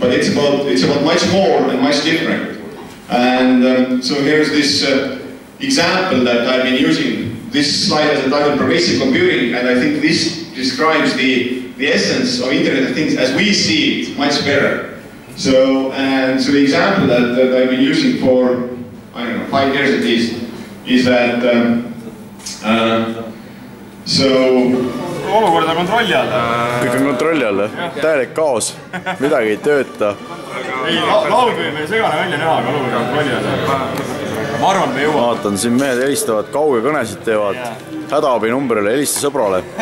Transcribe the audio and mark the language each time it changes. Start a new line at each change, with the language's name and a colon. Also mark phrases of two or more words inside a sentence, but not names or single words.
English: But it's about much more and much different. And so here's this example that I've been using. This slide has a title Pervasive Computing, and I think this describes the essence of Internet of Things as we see it much better. So the example that I've been using for, I don't know, 5 years at least, is that
Estonian: olukord on kontrolli all. Kõik on kontrolli all, täielik kaos, midagi ei tööta. Laud või meie segane välja näha, aga olukord on kontrolli all. Ma arvan, me jõuame. Vaatan, siin mehed helistavad, kauge kõnesid teevad, hädaabi numbrile, helista sõbrale.